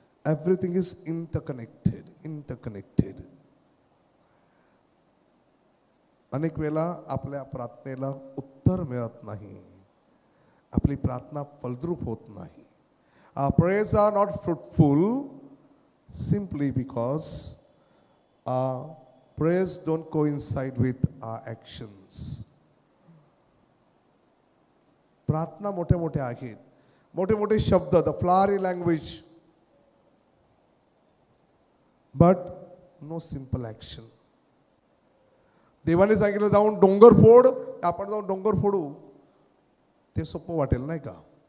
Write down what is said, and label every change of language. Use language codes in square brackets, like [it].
[en] Everything is interconnected. [mr] अनेक वेळा आपल्या प्रार्थनेला उत्तर मिळत नाही, आपली प्रार्थना फलद्रूप होत नाही. [en] Our prayers are not fruitful simply because our prayers don't coincide with our actions. [mr] प्रार्थना मोठे मोठे आहेत, मोठे मोठे शब्द, [en] the flowery language, but no simple action. [mr] देवाने सांगितलं जाऊन डोंगर फोड, आपण जाऊन डोंगर फोडू, ते सोपं वाटेल नाही का?